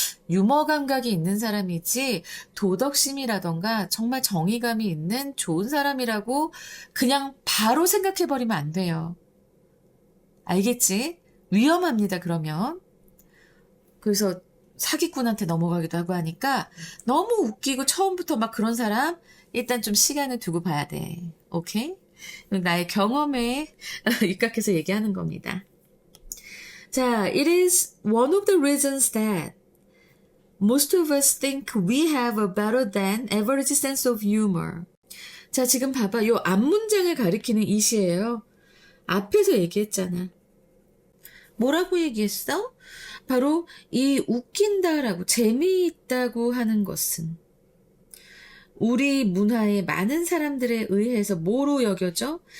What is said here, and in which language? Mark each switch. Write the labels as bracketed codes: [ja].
[ko] 유머 감각이 있는 사람이지 도덕심이라던가 정말 정의감이 있는 좋은 사람이라고 그냥 바로 생각해버리면 안 돼요. 알겠지? 위험합니다, 그러면. 그래서 사기꾼한테 넘어가기도 하고 하니까 너무 웃기고 처음부터 막 그런 사람 일단 좀 시간을 두고 봐야 돼. 오케이? 나의 경험에 입각해서 얘기하는 겁니다. [en] 자, it is one of the reasons that most of us think we have a better than average sense of humor. [ko] 자, 지금 봐봐. 요 앞문장을 가리키는 이 시예요. 앞에서 얘기했잖아. 뭐라고 얘기했어? 바로 이 웃긴다라고 재미있다고 하는 것은 우리 문화의 많은 사람들에 의해서 뭐로 여겨져?